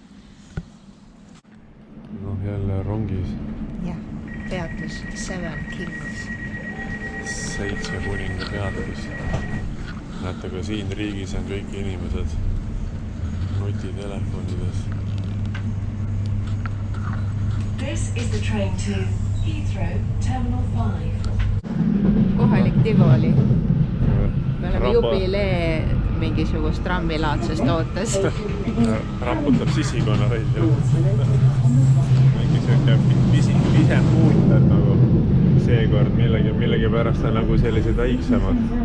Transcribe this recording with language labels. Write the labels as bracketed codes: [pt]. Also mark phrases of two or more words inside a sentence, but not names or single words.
[et] Noh, jälle rongis. Jah, peatus 7 Kings. 7 kuninga peatus. Näete, ka siin riigis on kõik inimesed nutitelefonides. [en] This is the train to Heathrow Terminal 5. [et] Kohalik Tivoli. Me oleme jubilee mingisugust trammilaadsest ootes. Raputab sisikonna välja. Ise muutad nagu seekord millegi pärast on nagu sellised väiksemad.